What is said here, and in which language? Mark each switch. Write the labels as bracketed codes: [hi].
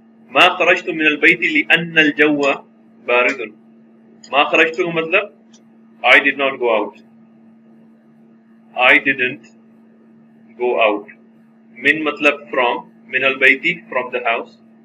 [ar] ما خرجت من البيت لأن الجو بارد. ما خرجت [ur] کا مطلب [en] I did not go out. I didn't go out. من مطلب from, [ar] من البيت [en] from the house.